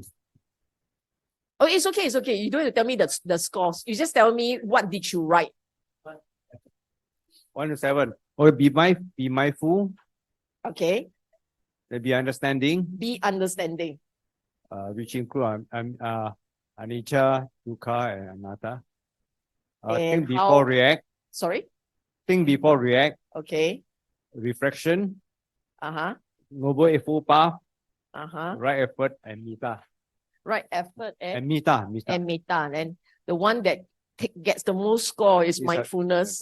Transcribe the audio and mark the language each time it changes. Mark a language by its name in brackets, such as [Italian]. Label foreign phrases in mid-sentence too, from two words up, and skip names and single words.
[English] Oh, it's okay. You don't have to tell me the scores. You just tell me what did you write. 1 to 7. Or be mindful. Okay. Be understanding. Be understanding. Which include anicca, dukkha, and anatta. Think before react. Sorry? Think before react. Okay. Reflection. Uh-huh. Noble Eightfold Path. Uh-huh. Right effort and metta. Right effort and metta. And metta. And the one that gets the most score is mindfulness.